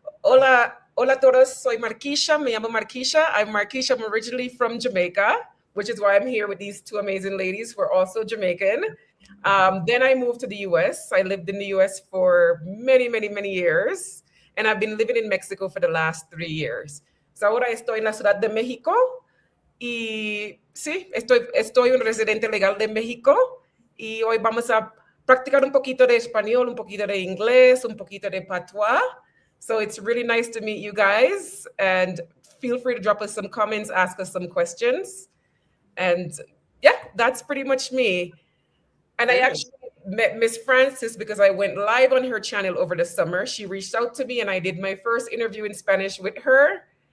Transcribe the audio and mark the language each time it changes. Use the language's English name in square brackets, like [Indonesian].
[Spanish] Hola todos. Soy Marquisha. Me llamo Marquisha. [English] I'm Marquisha. I'm originally from Jamaica, which is why I'm here with these two amazing ladies who are also Jamaican. Then I moved to the US. I lived in the US for many, many, many years. And I've been living in Mexico for the last 3 years. [Spanish] So ahora estoy en la Ciudad de México. Y sí, estoy un residente legal de México. Y hoy vamos a practicar un poquito de español, un poquito de inglés, un poquito de patois. [English] So it's really nice to meet you guys. And feel free to drop us some comments, ask us some questions. And yeah, that's pretty much me. And I actually met Miss Francis because I went live on her channel over the summer. She reached out to me and I did my first interview in Spanish with her.